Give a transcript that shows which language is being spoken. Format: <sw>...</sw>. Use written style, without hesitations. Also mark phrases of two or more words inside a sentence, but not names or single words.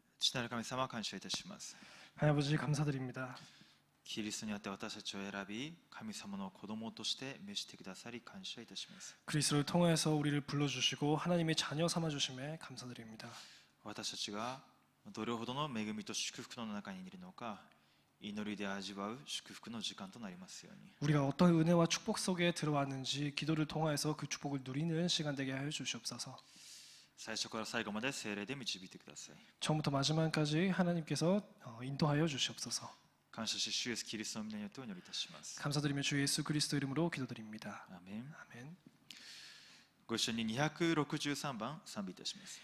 <ja>父なる神様、感謝いたします。</ja> <ko>하나님 아버지 감사드립니다.</ko> <ja>キリストによって私たちを選び、神様の子供として召してくださり感謝いたします。</ja> <ko>그리스도를 통해서 우리를 불러주시고 하나님의 자녀 삼아주심에 감사드립니다.</ko> <ja>私たちがどれほどの恵みと祝福の中にいるのか、祈りで味わう祝福の時間となりますように。</ja> <ko>우리가 어떤 은혜와 축복 속에 들어왔는지 기도를 통해서 그 축복을 누리는 시간 되게 하여 주시옵소서.</ko> <ja>最初から最後まで聖霊で導いてください。</ja> <ko>처음부터 마지막까지 하나님께서 인도하여 주시옵소서.</ko> <ja>感謝し、主イエスキリストの皆によってお祈りいたします。</ja> <ko>감사드리며 주 예수 그리스도 이름으로 기도드립니다.</ko> <ja>アーメン。</ja> <ko>아멘.</ko> <ja>ご一緒に263番賛美いたします。</ja>